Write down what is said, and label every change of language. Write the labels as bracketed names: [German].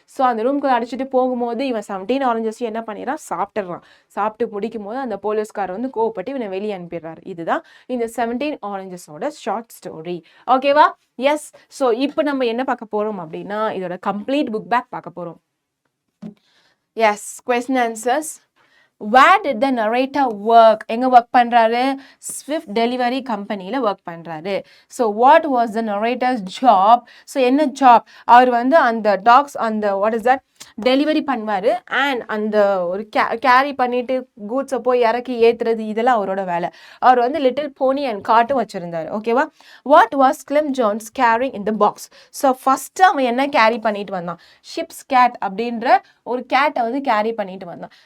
[Tamil] So அந்த ரூம்குள்ளே அடைச்சிட்டு போகும்போது இவன் 17 ஆரஞ்சஸையும் என்ன பண்ணிடுறான்? சாப்பிட்டு முடிக்கும் போது அந்த போலீஸ்காரர் வந்து கோவப்பட்டு இவனை வெளியே அனுப்பிடுறாரு. இதுதான் இந்த 17 ஆரஞ்சஸோட ஷார்ட் ஸ்டோரி. ஓகேவா? எஸ். ஸோ இப்போ நம்ம என்ன பார்க்க போறோம் அப்படின்னா இதோட கம்ப்ளீட் புக் பேக் பார்க்க போறோம். [English] Yes, question answers. Where did the narrator work? [Tamil] எங்க ஒர்க் பண்றாரு? Swift Delivery கம்பெனியில ஒர்க் பண்றாரு. [English] So what was the narrator's job? [Tamil] So என்ன ஜாப்? அவர் வந்து அந்த டாக்ஸ் அந்த [English] what is that [Tamil] டெலிவரி பண்ணுவாரு. அண்ட் அந்த ஒரு கேரி பண்ணிட்டு கூட்ஸை போய் இறக்கி ஏத்துறது இதெல்லாம் அவரோட வேலை. அவர் வந்து லிட்டில் போனி அண்ட் காட்டும் வச்சிருந்தாரு. ஓகேவா? [English] What was Clem Jones carrying in the box? [Tamil] So first அவன் என்ன கேரி பண்ணிட்டு வந்தான்? ஷிப்ஸ் கேட் அப்படின்ற ஒரு கேட்டை வந்து கேரி பண்ணிட்டு வந்தான்.